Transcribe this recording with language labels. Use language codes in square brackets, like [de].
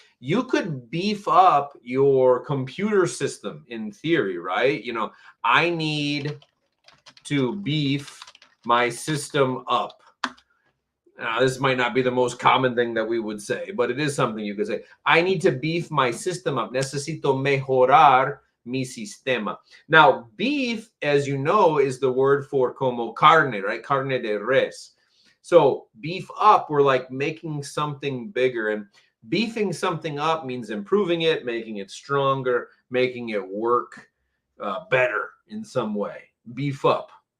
[en] You could beef up your computer system in theory, right? You know, I need to beef my system up. Now, this might not be the most common thing that we would say, but it is something you could say. I need to beef my system up. [es] Necesito mejorar mi sistema. [en] Now, beef, as you know, is the word for [es] como carne, [en] right? [es] Carne de res. [en] So beef up, we're like making something bigger. And beefing something up means improving it, making it stronger, making it work better in some way. Beef up.